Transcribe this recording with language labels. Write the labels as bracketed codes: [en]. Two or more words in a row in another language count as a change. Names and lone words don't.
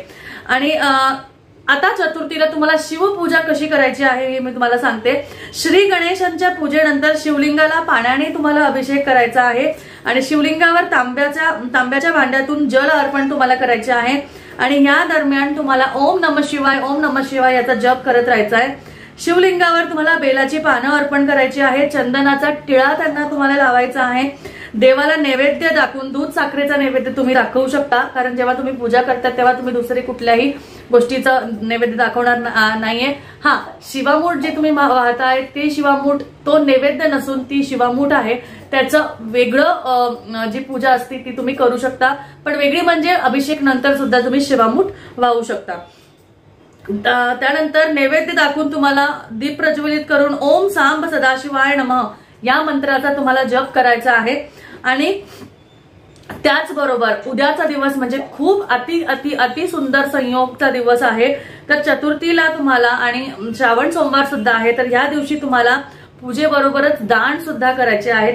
[mr] आणि आता चतुर्थीला तुम्हाला शिवपूजा कशी करायची आहे हे मी तुम्हाला सांगते। श्री गणेशांच्या पूजेनंतर शिवलिंगाला पाण्याने तुम्हाला अभिषेक करायचा आहे आणि शिवलिंगावर तांब्याच्या भांड्यातून जल अर्पण तुम्हाला करायचे आहे आणि या दरम्यान तुम्हाला [sa] ओम नमः शिवाय [mr] याचा जप करत राहायचा आहे। शिवलिंगावर तुम्हाला बेलाची पानं अर्पण करायची आहे, चंदनाचा टिळा त्यांना तुम्हाला लावायचा आहे। देवाला नैवेद्य दाखवून दूध साखरेचा नैवेद्य तुम्ही दाखवू शकता, कारण जेव्हा तुम्ही पूजा करता तेव्हा तुम्ही दुसरी कुठल्याही गोष्टीचा नैवेद्य दाखवणार नाहीये। हा, शिवामूठ जे तुम्ही वाहताय ते शिवामूठ तो नैवेद्य नसून ती शिवामूठ आहे, त्याचं वेगळं जी पूजा असते ती तुम्ही करू शकता, पण वेगळी म्हणजे अभिषेक नंतर सुद्धा तुम्ही शिवामूठ वाहू शकता। त्यानंतर नैवेद्य दाखवून तुम्हाला दीप प्रज्वलित करून [sa] ओम सांब सदाशिवाय नमः [mr] या मंत्राचा तुम्हाला जप करायचा आहे। आणि त्याचबरोबर उद्याचा दिवस म्हणजे खूप अति सुंदर संयोगचा दिवस आहे। तर चतुर्थीला तुम्हाला आणि श्रावण सोमवार सुद्धा आहे, तर या दिवशी तुम्हाला पूजेबरोबरच दान सुद्धा करायचे आहे।